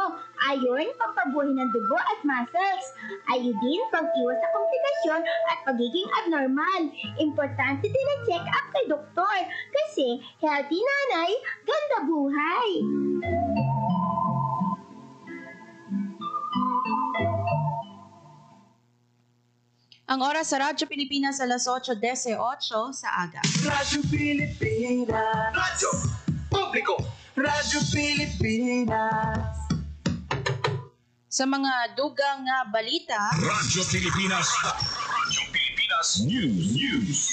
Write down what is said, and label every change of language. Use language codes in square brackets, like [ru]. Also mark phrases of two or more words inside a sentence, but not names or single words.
[tl] Iron, pampabuhay ng dugo at muscles. Iodine, pang-iwas sa komplikasyon at pagiging abnormal. Importante din ang check-up kay doktor. Kasi healthy nanay, ganda buhay. [hil] Ang oras sa Radyo Pilipinas alas 8:18 sa aga. Radyo Pilipinas. Radyo Publiko. Radyo Pilipinas. Sa mga dugang balita, Radyo Pilipinas. Radyo Pilipinas News.